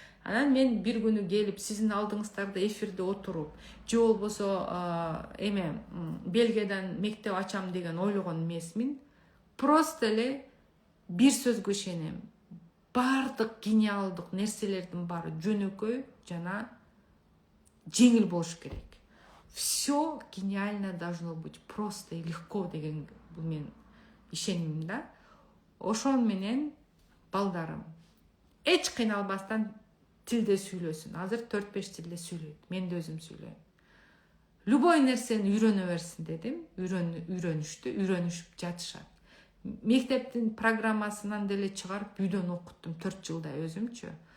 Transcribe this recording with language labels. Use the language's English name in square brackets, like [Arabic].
[Kyrgyz] Анан мен бир күнү келип сиздин алдыңыздарда эфирде отуруп, же болбосо Бельгиядан мектеп ачам деген ойлогон эмесмин. Просто эле бир сөзгө ишенем. Бардык гениалдык нерселердин баары жөнөкөй жана жеңил болуш керек. [Russian] Все гениально должно быть просто и легко [Kyrgyz] деген бул мен ишенимим да. Ошол менен балдарым эч кыйналбастан тилде сүйлөсүн. Азыр 4-5 тилде сүйлөйт. Мен да өзүм сүйлөйм. Любой нерсени үйрөнө берсин дедим. Үйрөнүшүп жатышат. Мектептин программасынан деле чыгарып үйдөн окуттум 4 жылда өзүмчү.